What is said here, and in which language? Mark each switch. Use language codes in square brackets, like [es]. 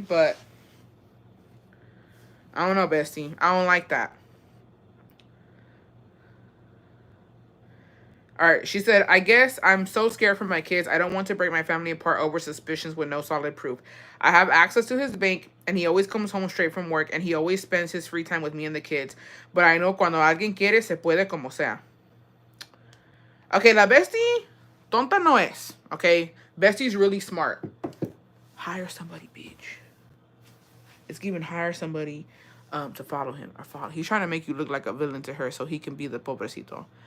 [en] But I don't know, bestie. I don't like that. All right, she said, I guess I'm so scared for my kids. I don't want to break my family apart over suspicions with no solid proof. I have access to his bank, and he always comes home straight from work, and he always spends his free time with me and the kids. But I know [es] cuando alguien quiere, se puede como sea. Okay, la bestie, tonta no es. [en] Okay, bestie's really smart. Hire somebody, bitch. It's giving hire somebody to follow him or follow. He's trying to make you look like a villain to her so he can be the pobrecito.